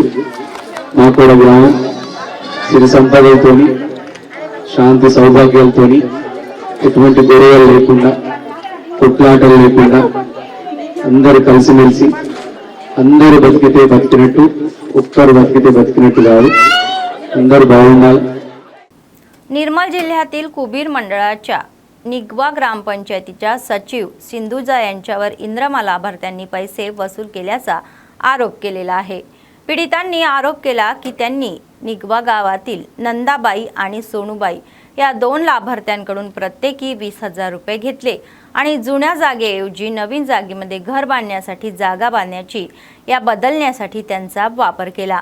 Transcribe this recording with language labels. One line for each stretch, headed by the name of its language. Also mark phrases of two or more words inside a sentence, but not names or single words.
Telugu: మా కూడా గ్రామం సిరి సంపదలతోని, శాంతి సౌభాగ్యాలతోని, ఎటువంటి గొడవలు లేకుండా, కొట్లాటలు లేకుండా అందరూ కలిసిమెలిసి అందరూ బతికితే బతికినట్టు, ఒక్కరు బతికితే బతికినట్టు కాదు, అందరూ బాగుండాలి.
Marathi: निर्मल जिल्ह्यातील कुबीर मंडळाच्या निगवा ग्रामपंचायतीच्या सचिव सिंधुजा यांच्यावर इंद्रमा लाभार्थ्यांनी पैसे वसूल केल्याचा आरोप केलेला आहे. पीडितांनी आरोप केला की त्यांनी निगवा गावातील नंदाबाई आणि सोनूबाई या 2 लाभार्थ्यांकडून प्रत्येकी 20,000 रुपये घेतले आणि जुन्या जागेऐवजी नवीन जागेमध्ये घर बांधण्यासाठी जागा बांधण्याची या बदलण्यासाठी त्यांचा वापर केला।